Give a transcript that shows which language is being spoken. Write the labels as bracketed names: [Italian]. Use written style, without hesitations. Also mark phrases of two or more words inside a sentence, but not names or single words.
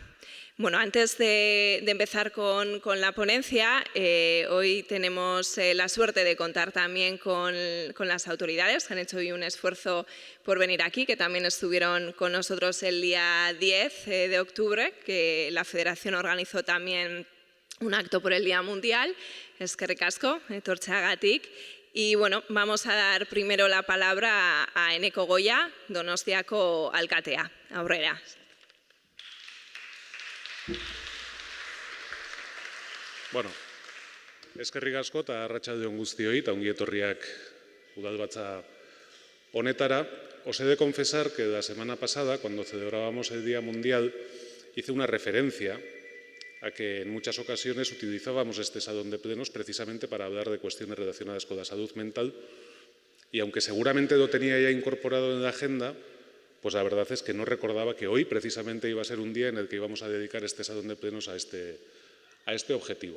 [Spanish] Bueno, antes de empezar con la ponencia, hoy tenemos la suerte de contar también con las autoridades que han hecho hoy un esfuerzo por venir aquí, que también estuvieron con nosotros el día 10 de octubre, que la Federación organizó también un acto por el Día Mundial. [Basque] Eskerrik asko, etortzeagatik. [Spanish] Y bueno, vamos a dar primero la palabra a Eneko Goya, [Basque] Donostiako alkatea. Aurrera. Bueno, eskerrik asko eta arratsalde on guztioi eta ongi etorriak udalbatza honetara. [Spanish] Os he de confesar que la semana pasada, cuando celebrábamos el Día Mundial, hice una referencia a que en muchas ocasiones utilizábamos este salón de plenos precisamente para hablar de cuestiones relacionadas con la salud mental, y aunque seguramente lo tenía ya incorporado en la agenda, pues la verdad es que no recordaba que hoy precisamente iba a ser un día en el que íbamos a dedicar este salón de plenos a este objetivo.